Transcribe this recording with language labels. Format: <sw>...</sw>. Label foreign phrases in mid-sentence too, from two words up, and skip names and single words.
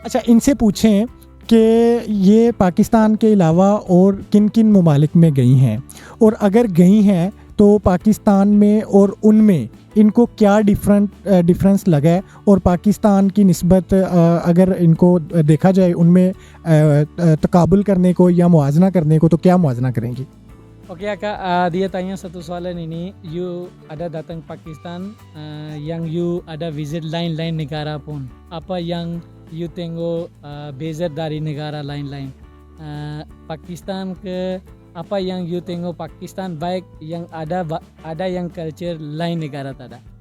<ur>اچھا، ان سے پوچھیں کہ یہ پاکستان کے علاوہ اور کن کن ممالک میں گئی ہیں، اور اگر گئی ہیں تو پاکستان میں اور ان میں ان کو کیا ڈیفرنس لگا ہے، اور پاکستان کی نسبت اگر ان کو دیکھا جائے ان میں تقابل کرنے کو یا موازنہ کرنے کو، تو کیا موازنہ کریں گی?</ur> <ms>Oke Kak, dia tanya satu soalan ini, you ada datang Pakistan, yang you ada visit lain-lain negara pun, apa yang you tengok beza dari negara lain-lain? Pakistan ke apa yang you tengok Pakistan baik yang ada yang culture lain negara tak ada?</ms>